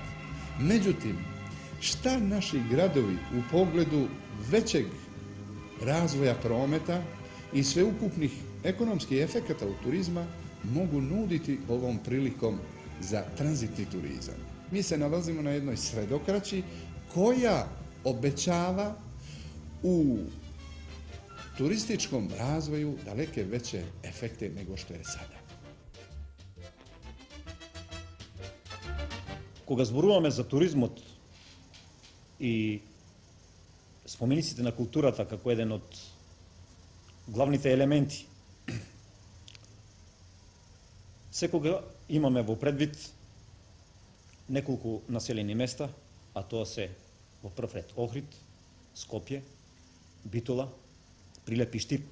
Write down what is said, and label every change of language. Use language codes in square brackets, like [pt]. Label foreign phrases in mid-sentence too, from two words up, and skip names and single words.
[sr] Međutim, šta naši gradovi u pogledu većeg razvoja prometa i sveukupnih ekonomskih efekata u turizma mogu nuditi ovom prilikom za tranzitni turizam? Mi se nalazimo na jednoj sredokraći koja obećava u turističkom razvoju daleke veće efekte nego što je sada. [mk] Кога зборуваме за туризмот и спомениците на културата како еден од главните елементи, секога имаме во предвид неколку населени места, a тоа се во прв ред Охрид, Скопје, Битола, Прилеп и Штип.